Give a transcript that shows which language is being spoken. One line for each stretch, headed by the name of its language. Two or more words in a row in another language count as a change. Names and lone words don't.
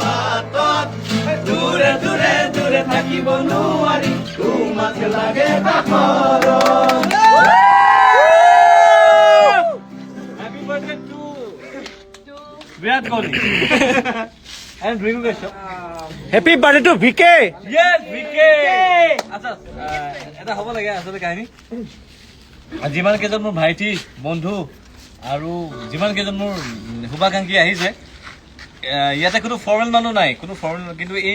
Assamese: দূৰে দূৰে দূৰে থাকিব নোৱাৰি তোমাক লাগে
English: happy birthday to Virat Kohli and Rinku Kashyap happy birthday to VK
Assamese: यस विके আচ্ছা এটা হ'ব লাগে আসলে কাহিনী যিমান কেইজন মোৰ ভাইটি বন্ধু আৰু যিমান কেইজন মোৰ শুভাকাংক্ষী আহিছে ইয়াতে কোনো ফৰ্মেল মানুহ নাই কোনো ফৰ্মেল কিন্তু এই